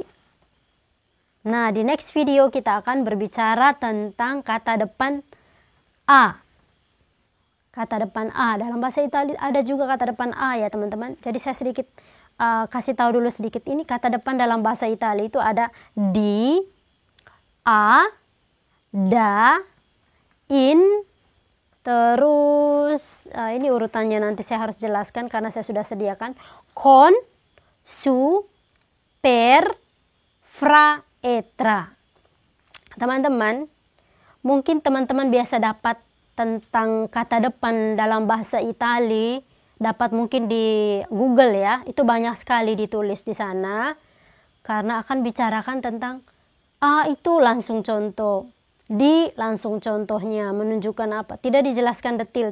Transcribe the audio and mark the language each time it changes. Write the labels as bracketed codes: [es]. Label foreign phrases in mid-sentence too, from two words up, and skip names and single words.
[id] Nah, di [en] next video [id] kita akan berbicara tentang kata depan a. Kata depan a. Dalam bahasa Italia ada juga kata depan a ya teman-teman. Jadi saya sedikit kasih tahu dulu sedikit. Ini kata depan dalam bahasa Italia itu ada [it] di, a, da, in, [id] terus ini urutannya nanti saya harus jelaskan karena saya sudah sediakan. [it] Con, su, per, fra, et, tra. [id] Teman-teman, mungkin teman-teman biasa dapat tentang kata depan dalam bahasa Itali, dapat mungkin di Google ya, itu banyak sekali ditulis di sana, karena akan bicarakan tentang A itu langsung contoh, di langsung contohnya, menunjukkan apa, tidak dijelaskan detail.